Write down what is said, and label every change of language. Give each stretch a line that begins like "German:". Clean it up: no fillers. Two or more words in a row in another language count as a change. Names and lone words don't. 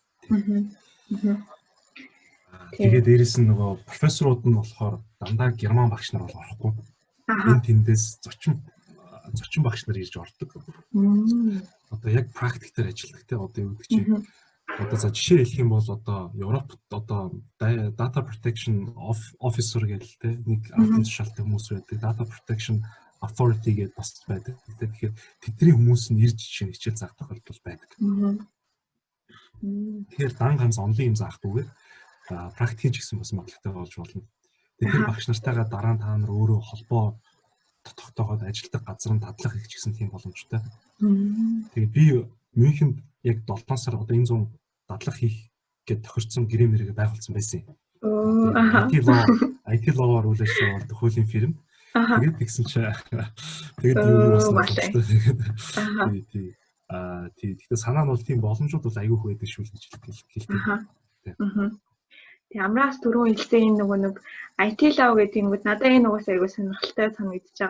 Mongolian: Тэгээд дээрэс нь нөгөө профессорууд нь болохоор дандаа герман багш нар бол орохгүй. Энэ тэндээс зочин багш нар ирж ордог. Одоо яг практик дээр ажилладаг те одоо юу гэдэг чинь одоо за жишээ хэлэх юм бол одоо Европт одоо
English: data protection officer
Mongolian: гэдэг те нэг албан тушаалтай хүмүүс байдаг.
English: Data protection authority
Mongolian: гэдэг бас байдаг. Тэгэхээр тэдний хүмүүс нь ирж хичээл заах тохиолдол байдаг. Тэгэхээр дан ганц онлайн юм заахгүйгээр практикийн ч гэсэн бас магадлалтай болж болно. Тэгэхээр багш нартайгаа дараа нь та нар өөрөө холбоо тогтооход ажилтдаг газар нь дадлах их ч гэсэн тийм боломжтой. Тэгээд би Мюнхенд яг 7 сар одоо энэ 100 дадлах хийх гэж тохирсон гэрээ мэрэг байгуулсан байсан юм.
English: IT law-
Mongolian: аар үйл ажиллагаа болдог хуулийн фирм. Тэгээд тэгсэн чинь тэгээд юу болсон бэ? Тэгэхдээ санаа нь бол тийм боломжууд бол аягүй их байдаг шүү гэж хэлдэг. Тэгээ амраас түрүүн хэлсэн энэ нөгөө нэг
English: IT law
Mongolian: гэдэг юм уу надад энэ угаас аягүй сонирхолтой санагдаж байгаа.